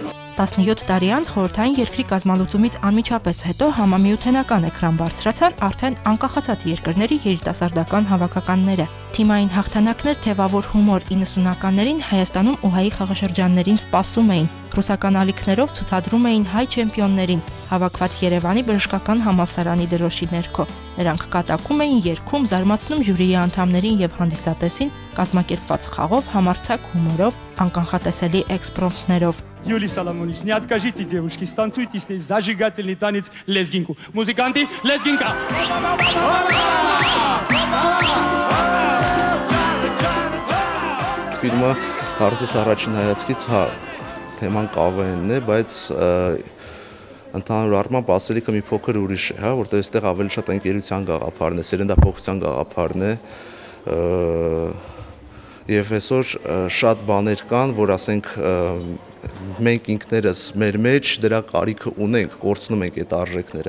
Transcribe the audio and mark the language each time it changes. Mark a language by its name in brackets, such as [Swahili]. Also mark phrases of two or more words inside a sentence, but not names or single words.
[Armenian] 17 տարի անց խորհրդային երկրի կազմալուծումից անմիջապես հետո համամիութենական էկրան բարձրացան արդեն անկախացած երկրների երիտասարդական հավաքականները։ Թիմային հաղթանակներ, թևավոր հումոր 90-ականներին Հայաստանում ու հայի խաղաշրջաններին սպասում էին։ Ռուսական ալիքներով ցուցադրում էին հայ չեմպիոններին, հավաքված Երևանի բժշկական համալսարանի դրոշի ներքո։ Նրանք կատակում էին, երգում, զարմացնում ժյուրիի անդամներին եւ հանդիսատեսին կազմակերպված խաղով, համարձակ հումորով, անկանխատեսելի էքսպրոմտներով։ [Russian] Юлий Соломонович, не откажите девушке, станцуйте с ней зажигательный танец лезгинку. Музыканты, лезгинка! [Armenian] Ֆիլմը հարցս առաջին հայացքից թեման կավենն է, բայց ընդհանուր առմամբ ասելիքը մի փոքր ուրիշ է, որտեղ այստեղ ավելի շատ ընկերության գաղափարն է, սերնդափոխության գաղափարն է, եւ այսօր շատ բաներ կան, որ ասենք մենք ինքներս մեր մեջ դրա կարիքը ունենք, կորցնում ենք այդ արժեքները։